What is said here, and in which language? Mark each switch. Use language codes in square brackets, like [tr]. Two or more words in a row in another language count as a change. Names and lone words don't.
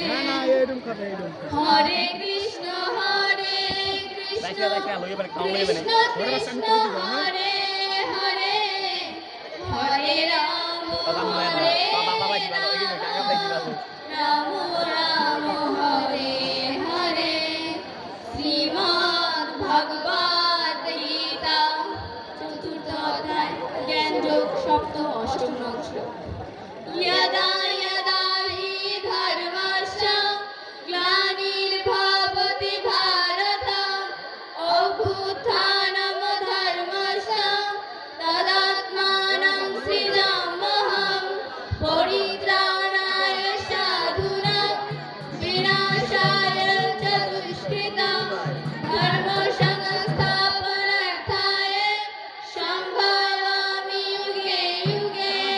[sa] হরে কৃষ্ণ কৃষ্ণ কৃষ্ণ হরে হরে, হরে রাম হরে রাম রাম হরে হরে। [bn] শ্রীমদ্ ভগবদ্ গীতা চতুর্থ অধ্যায় জ্ঞান যোগ সপ্তম অষ্টম শ্লোক। [sa] यदा यदा हि धर्मस्य ग्लानिर्भवति भारत अभ्युत्थानं धर्मस्य तदात्मानं सृजाम्यहं परित्राणाय साधूनां विनाशाय च दुष्कृतां धर्मसंस्थापनार्थाय सम्भावामि युगे युगे।